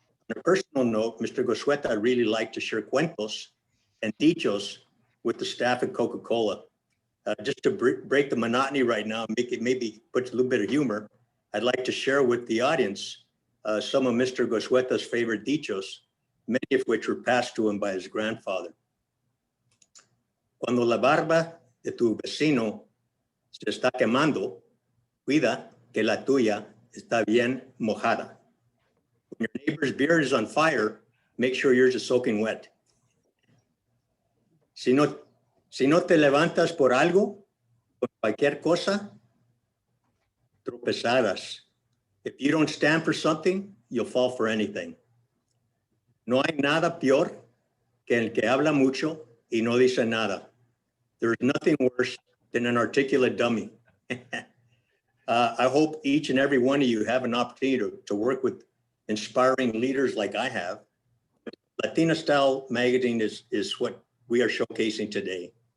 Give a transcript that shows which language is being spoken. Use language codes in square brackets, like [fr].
[en] On a personal note, Mr. Goizueta really liked to share cuentos and dichos with the staff at Coca-Cola. Just to break the monotony right now, make it maybe put a little bit of humor, I'd like to share with the audience some of Mr. Goizueta's favorite dichos, many of which were passed to him by his grandfather. [es] Cuando la barba de tu vecino se está quemando, cuida que la tuya está bien mojada. [en] When your neighbor's beard is on fire, make sure yours is soaking wet. [es] Si no te levantas por algo, por cualquier cosa, tropezarás. [en] If you don't stand for something, you'll fall for anything. [es] No hay nada peor que el que habla mucho y no dice nada. [en] There's nothing worse than an articulate dummy. I hope each and every one of you have an opportunity to work with inspiring leaders like I have. Latina Style Magazine is what we are showcasing today.